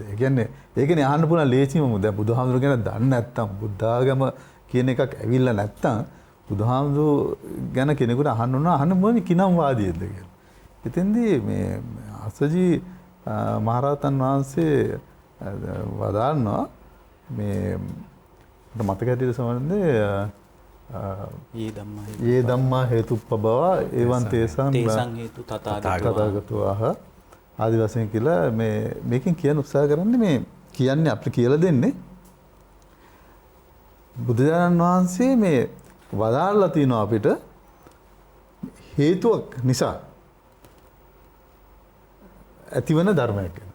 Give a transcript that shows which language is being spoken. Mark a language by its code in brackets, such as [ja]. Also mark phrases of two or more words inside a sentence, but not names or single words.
[si] ඒ කියන්නේ ඒකනේ අහන්න පුළුවන් ලේසිම දැන් බුදුහාමුදුරුවෝ ගැන දන්නේ නැත්තම් බුද්ධාගම කියන එකක් ඇවිල්ලා නැත්තම් බුදුහාමුදුරුවෝ ගැන කෙනෙකුට අහන්න ඕන අහන්න මොන්නේ කිනම් වාදියෙක්ද කියලා. එතෙන්දී මේ අස්සජී මහරහතන් වහන්සේ වදාරනවා මේ මතක හැටියට සමහරවිට [pi] ඒ ධම්මා හේතුප්පබව එවං තේසං හේතු තථාගතෝ ආහ [si] ආදි වශයෙන් කියලා මේකෙන් කියන්න උත්සාහ කරන්නේ මේ කියන්නේ අපිට කියලා දෙන්නේ බුදුරජාණන් වහන්සේ මේ වදාරලා තිනවා අපිට හේතුවක් නිසා ඇතිවන ධර්මයක් ගැන.